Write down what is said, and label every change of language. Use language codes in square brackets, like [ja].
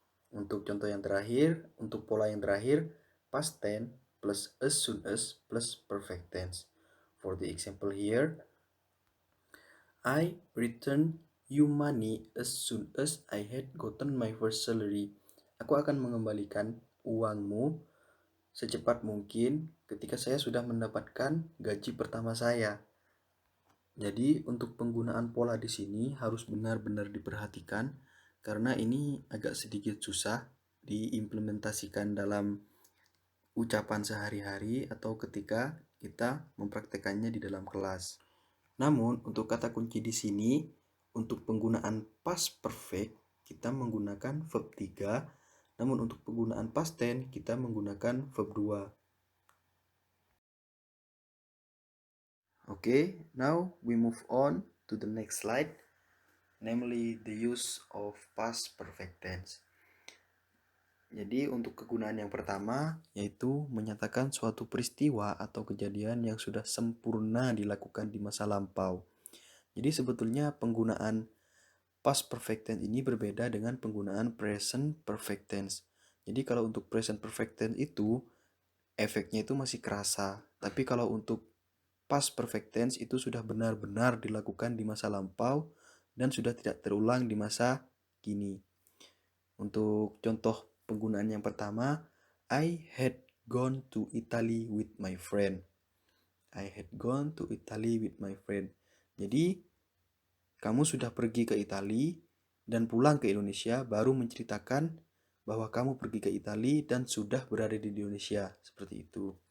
[id] Untuk contoh yang terakhir, [en] untuk pola yang terakhir, past tense plus as soon as plus perfect tense. For the example here, I return you money as soon as I had gotten my first salary. [id] Aku akan mengembalikan uangmu secepat mungkin ketika saya sudah mendapatkan gaji pertama saya. Jadi untuk penggunaan pola di sini harus benar-benar diperhatikan karena ini agak sedikit susah diimplementasikan dalam ucapan sehari-hari atau ketika kita mempraktekannya di dalam kelas. Namun untuk kata kunci di sini untuk penggunaan past perfect kita menggunakan verb 3, namun untuk penggunaan past tense kita menggunakan verb 2. [en] Okay, now we move on to the next slide, namely the use of past perfect tense. [id] Jadi untuk kegunaan yang pertama yaitu menyatakan suatu peristiwa atau kejadian yang sudah sempurna dilakukan di masa lampau. Jadi sebetulnya penggunaan past perfect tense ini berbeda dengan penggunaan present perfect tense. Jadi kalau untuk present perfect tense itu efeknya itu masih kerasa. Tapi kalau untuk past perfect tense itu sudah benar-benar dilakukan di masa lampau dan sudah tidak terulang di masa kini. Untuk contoh penggunaan yang pertama, [en] I had gone to Italy with my friend. I had gone to Italy with my friend. [id] Jadi, kamu sudah pergi ke Italia dan pulang ke Indonesia baru menceritakan bahwa kamu pergi ke Italia dan sudah berada di Indonesia. Seperti itu.